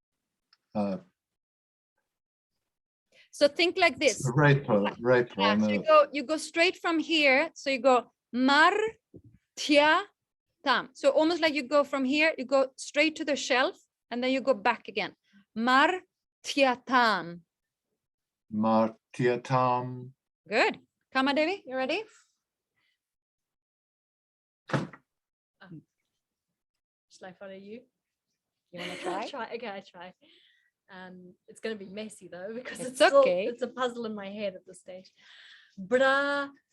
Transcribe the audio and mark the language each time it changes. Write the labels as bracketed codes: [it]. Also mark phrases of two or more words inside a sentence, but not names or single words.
[en] So think like this. Raper. Yeah, so you go straight from here. So you go [sa] mar tia tam. [en] So almost like you go from here, you go straight to the shelf, and then you go back again. [sa] Mar tia tam. Martyatam [en] Good. Kama Devi, you ready? Shall I follow you? You want to try? Okay, I try. It's going to be messy though because It's it's still, okay. it's a puzzle in my head at this stage. Bra,